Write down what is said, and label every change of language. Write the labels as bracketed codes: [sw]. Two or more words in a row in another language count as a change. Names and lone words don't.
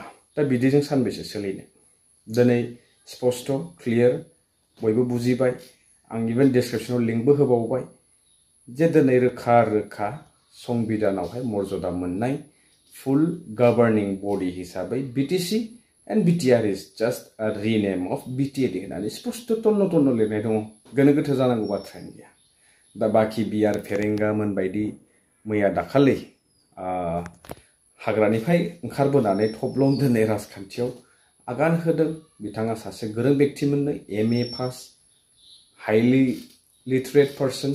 [brx] दा बिदिजों सानबेसे सोलिनो? दिनै स्पष्ट क्लियार बयबो बुजिबाय। आं इभेन डिसक्रिप्शनाव लिंकबो होबावबाय जे दिनै रोखा रोखा संबिधानावहाय मर्यादा मोननाय [en] full governing body [brx] हिसाबै [en] BTC and BTR is just a rename of BTAD [brx] होननानै स्पष्ट तन्न तन्न लिरनाय दङ। गोनो गोथो जानांगौ बाथ्रायानो गैया। दा बाखि बिआर फेरेंगामोन बायदि मैया दाखालि हाग्रानिफ्राय ओंखारबोनानै थब्लं दिनै राजखान्थियाव आगान होदों। बिथाङा सासे गोरों व्यक्तिमोननो [en] MA pass highly literate person.